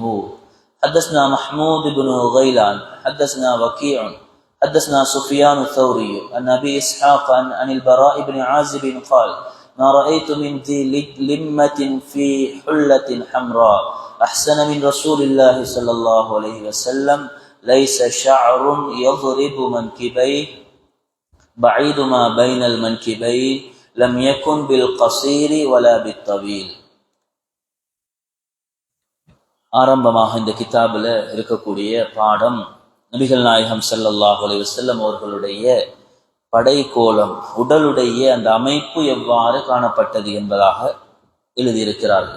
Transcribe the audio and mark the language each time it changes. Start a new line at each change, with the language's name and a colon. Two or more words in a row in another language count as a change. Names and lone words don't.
Arabic: حدثنا محمود بن غيلان حدثنا وكيع حدثنا سفيان الثوري عن أبي إسحاق عن البراء بن عازب قال: ما رأيت من ذي لمة في حلة حمراء أحسن من رسول الله صلى الله عليه وسلم ليس شعر يضرب منكبيه بعيد ما بين المنكبين لم يكن بالقصير ولا بالطويل.
Tamil: ஆரம்பமாக இந்த கிதாபில் இருக்கக்கூடிய பாடம் நபிகள் நாயகம்
Arabic: صلى الله عليه وسلم
Tamil: அவர்களுடைய படைக்கோலம், உடலுடைய அந்த அமைப்பு எவ்வாறு காணப்பட்டது என்பதாக எழுதியிருக்கிறார்கள்.